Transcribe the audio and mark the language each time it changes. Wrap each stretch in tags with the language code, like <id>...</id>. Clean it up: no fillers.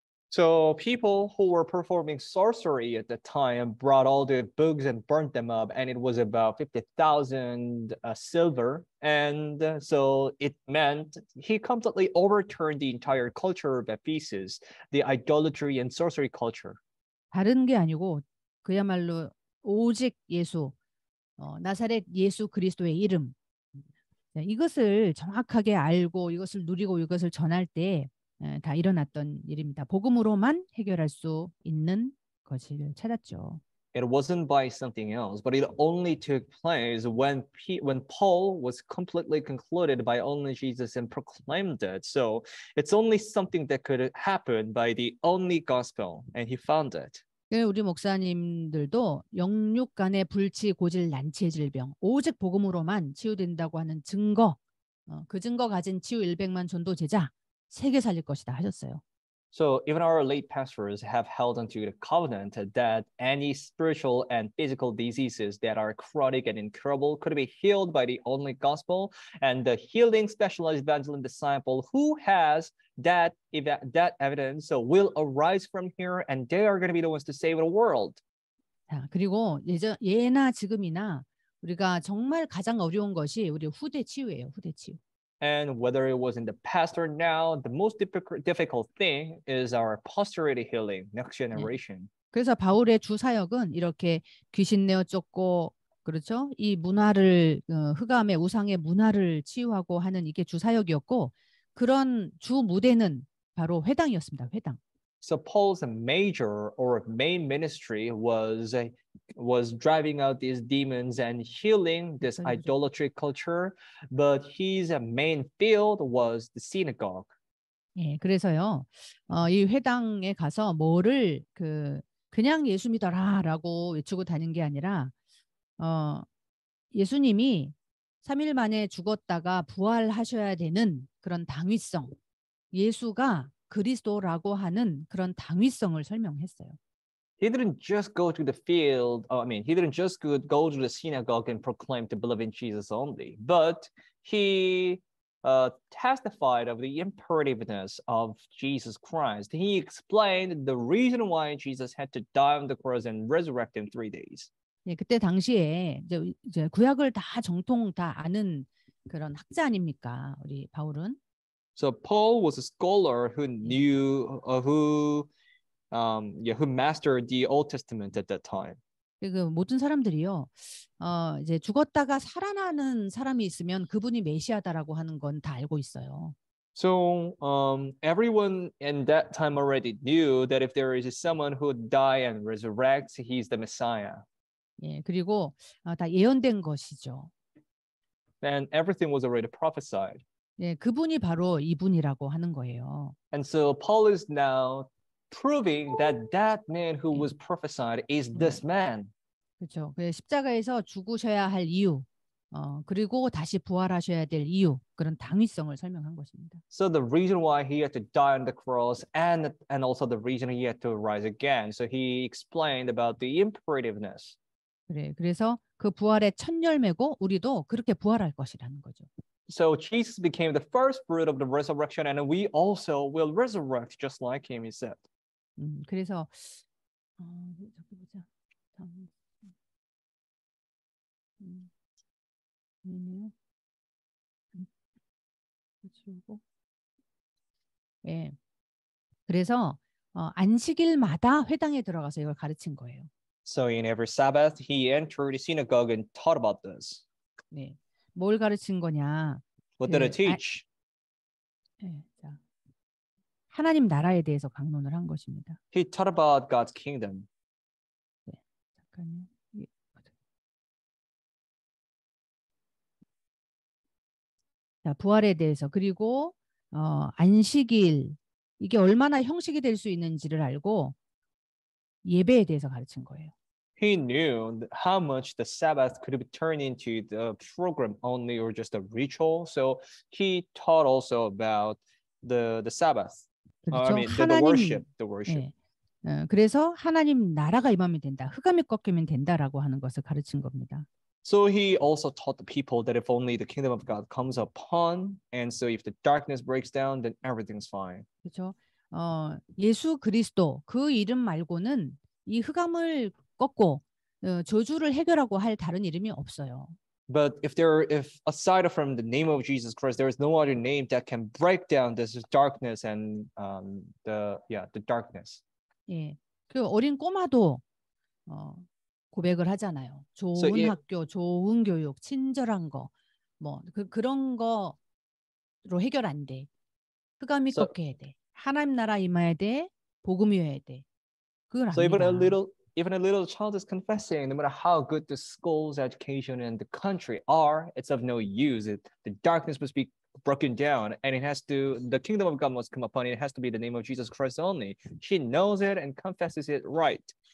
<en>So people who were performing sorcery at the time brought all the books and burnt them up, and it was about 50,000 silver. And so it meant he completely overturned the entire culture of Ephesus, the idolatry and sorcery culture.</en> <ko>다른 게 아니고 그야말로 오직 예수, 나사렛 예수 그리스도의 이름. 이것을 정확하게 알고 이것을 누리고 이것을 전할 때 다 일어났던 일입니다. 복음으로만 해결할 수 있는 것을 찾았죠.</ko> <en>It wasn't by something else, but it only took place when Paul was completely concluded by only Jesus and proclaimed it. So it's only something that could happen by the only gospel, and he found it.</en> <ko>우리 목사님들도 영육 간의 불치, 고질, 난치의 질병 오직 복음으로만 치유된다고 하는 증거, 그 증거 가진 치유 100만 전도 제자 세계 살릴 것이다 하셨어요.</ko> <en>So even our late pastors have held onto the covenant that any spiritual and physical diseases that are chronic and incurable could be healed by the only gospel, and the healing specialized evangelist disciple who has that evidence so will arise from here, and they are going to be the ones to save the world.</en> <ko>자, 그리고 예나 지금이나 우리가 정말 가장 어려운 것이 우리 후대 치유예요. 후대 치유.</ko> <en>And whether it was in the past or now, the most difficult thing is our posterity healing, next generation.</en> <ko>그래서 바울의 주 사역은 이렇게 귀신 내어 쫓고 그렇죠? 이 문화를 흑암의 우상의 문화를 치유하고 하는 이게 주 사역이었고 그런 주 무대는 바로 회당이었습니다. 회당.</ko> <en>So Paul's major or main ministry was driving out these demons and healing this idolatry culture, but his main field was the synagogue.</en> <ko>예, 그래서요, 이 회당에 가서 뭐를 그냥 예수 믿어라라고 외치고 다닌 게 아니라, 예수님이 3일 만에 죽었다가 부활하셔야 되는 그런 당위성, 예수가 그리스도라고 하는 그런 당위성을 설명했어요.</ko> <en>He didn't just go to the field. He didn't just go to the synagogue and proclaim to believe in Jesus only, but he testified of the imperativeness of Jesus Christ. He explained the reason why Jesus had to die on the cross and resurrect in 3 days.</en> <ko>예, 그때 당시에 이제 구약을 다 정통 다 아는 그런 학자 아닙니까? 우리 바울은.</ko> <en>So Paul was a scholar who knew, who mastered the Old Testament at that time.</en> <ko>그 모든 사람들이요, 이제 죽었다가 살아나는 사람이 있으면 그분이 메시아다라고 하는 건 다 알고 있어요.</ko> <en>So everyone in that time already knew that if there is someone who die and resurrects, he's the Messiah.</en> <ko>예, 그리고 다 예언된 것이죠.</ko> <en>And everything was already prophesied.</en> <ko>예, 그분이 바로 이분이라고 하는 거예요.</ko> <en>And so Paul is now proving that that man who was prophesied is this man.</en> <ko>그렇죠. 십자가에서 죽으셔야 할 이유, 그리고 다시 부활하셔야 될 이유, 그런 당위성을 설명한 것입니다.</ko> <en>So the reason why he had to die on the cross and also the reason he had to rise again. So he explained about the imperativeness.</en> <ko>그래서 그 부활의 첫 열매고 우리도 그렇게 부활할 것이라는 거죠.</ko> <en>So Jesus became the first fruit of the resurrection, and we also will resurrect just like him, he said.</en> <ko>그래서 저기 보자. 다음. 아니네요. 지우고. 예. 그래서 안식일마다 회당에 들어가서 이걸 가르친 거예요.</ko> <en>So in every Sabbath, he entered the synagogue and taught about this.</en> <ko>네. 뭘 가르친 거냐?</ko> <en>What did it teach?</en> <ko>네, 자, 하나님 나라에 대해서 강론을 한 것입니다.</ko> <en>He taught about God's kingdom.</en> <ko>네, 잠깐요. 자, 부활에 대해서 그리고 안식일 이게 얼마나 형식이 될 수 있는지를 알고 예배에 대해서 가르친 거예요.</ko> <en>He knew how much the Sabbath could be turned into the program only or just a ritual. So he taught also about the Sabbath.</en> <ko>그렇죠.</ko> <en>the worship. The worship.</en> <ko>네. 그래서 하나님 나라가 임하면 된다. 흑암이 꺾이면 된다라고 하는 것을 가르친 겁니다.</ko> <en>So he also taught the people that if only the kingdom of God comes upon, and so if the darkness breaks down, then everything's fine.</en> <ko>그렇죠. 예수 그리스도 그 이름 말고는 이 흑암을 꺾고 저주를 해결하고 할 다른 이름이 없어요.</ko> <en>But if aside from the name of Jesus Christ, there is no other name that can break down this darkness and the darkness.</en> <ko>예, 그 어린 꼬마도 고백을 하잖아요. 좋은 학교, 좋은 교육, 친절한 거, 뭐 그런 거로 해결 안 돼. 흑암이 꺾여야 돼. 하나님 나라 임해야 돼. 복음이어야 돼. 그건 아니다.</ko> <en>So even a little child is confessing, no matter how good the schools, education, and the country are, it's of no use. The darkness must be broken down, and the kingdom of God must come upon it. It has to be the name of Jesus Christ only. She knows it and confesses it right.</en>